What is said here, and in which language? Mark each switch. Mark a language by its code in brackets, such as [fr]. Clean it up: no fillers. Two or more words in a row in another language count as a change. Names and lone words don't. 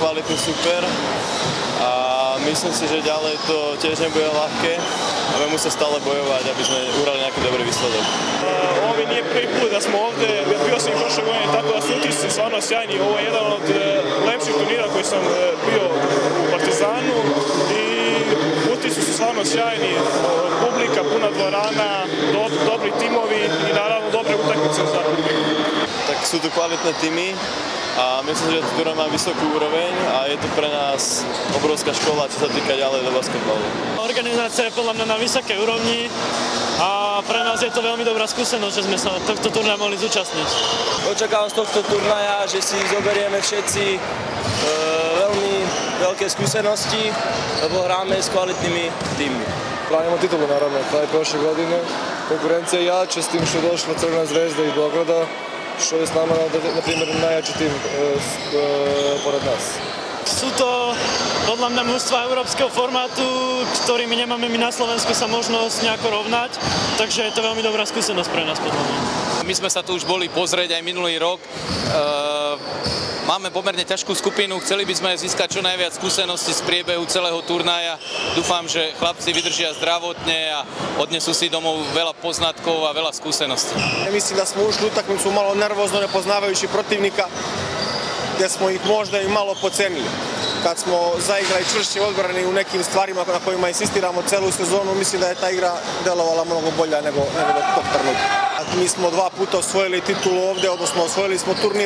[sk] kvalitný super a myslím si, že ďalej to tiež nebude ľahké a budeme musieť stále bojovať, aby sme urali nejaký dobrý výsledok. [sr] Ovo nije prvi put da smo ovdje, bio sam i prošle godine, tako da su utisci stvarno sjajni. Ovo je jedan od lepših turnira koji sam bio u Partizanu i utisci su stvarno sjajni. Publika, puna dvorana, dobri timovi i naravno dobre utakmice za publiku. [sk] Tak sú tu kvalitné týmy a myslím, že turnaj má vysokú úroveň a je to pre nás obrovská škola, čo sa týka ďalej do basketbalu. Organizácia je podľa mňa na vysokej úrovni a pre nás je to veľmi dobrá skúsenosť, že sme sa tohto turnaja mohli zúčastniť. Očakávam z tohto turnaja, že si zoberieme všetci veľmi veľké skúsenosti, lebo hráme s kvalitnými týmmi. Branimo titulu naravno, kao i prošle godine. Konkurencija je jača s tim što je došla Crvena zvezda iz Beograda, što je s nama, na primjer, najjači tim pored nas. Sú to podľa mňa mužstva európskeho formátu, ktorými nemáme my na Slovensku sa možnosť nejako rovnať, takže je to veľmi dobrá skúsenosť pre nás podľa mňa. My sme sa tu už boli pozrieť aj minulý rok. Máme pomerne ťažkú skupinu, chceli by sme získať čo najviac skúseností z priebehu celého turnaja. Dúfam, že chlapci vydržia zdravotne a odnesú si domov veľa poznatkov a veľa skúseností. [sr] Ja myslím, da smo ušli utakmicu malo nervozno, nepoznavajući protivnika, gdje smo ih možda i malo pocenili. Kad smo zaigrali čvršće odbrani u nekim stvarima na kojima insistiramo celu sezonu, mislim da je ta igra delovala mnogo bolja nego do tog trenutka. Mi smo 2 puta osvojili titulu ovdje, odnosno osvojili smo turnir.